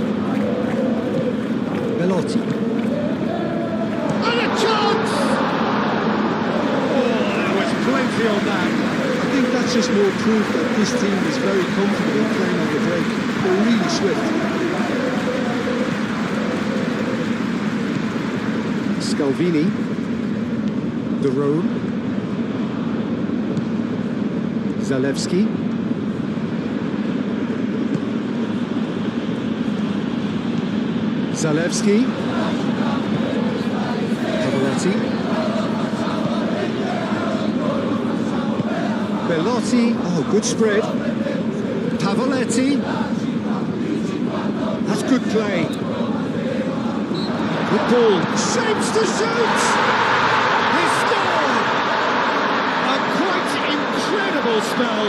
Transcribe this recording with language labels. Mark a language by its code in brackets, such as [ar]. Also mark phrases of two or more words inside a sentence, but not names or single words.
[en] Belotti. And a chance! Oh, there was plenty on that. I think that's just more proof that this team is very comfortable playing on the break. They're really swift. Scalvini. De Roon. Zalewski. Zalewski. Pavoletti. Belotti. Oh, good spread. Pavoletti. That's good play. Good ball. Shapes to shoot! Incredible spell.